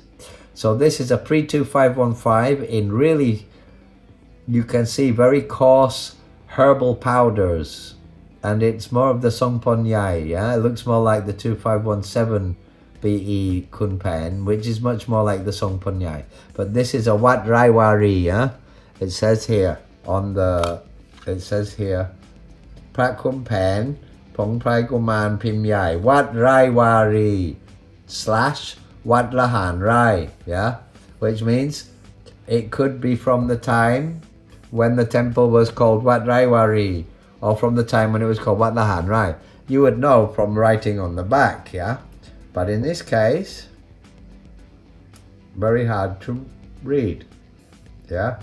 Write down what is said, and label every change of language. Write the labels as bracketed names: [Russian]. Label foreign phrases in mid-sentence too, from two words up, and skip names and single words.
[English] So this is a pre-2515 in really, you can see very coarse herbal powders. And it's more of the Songpon Yai, yeah? It looks more like the 2517 BE Khun Paen, which is much more like the Songpon Yai. But this is a Wat Rai Wari, yeah? It says here, Prat Khun Paen Pong Prai Guman Pim Yai Wat Rai Wari / Wat Lahan Rai, yeah, which means it could be from the time when the temple was called Wat Rai Wari, or from the time when it was called Wat Lahan Rai. You would know from writing on the back, yeah, but in this case, very hard to read, yeah.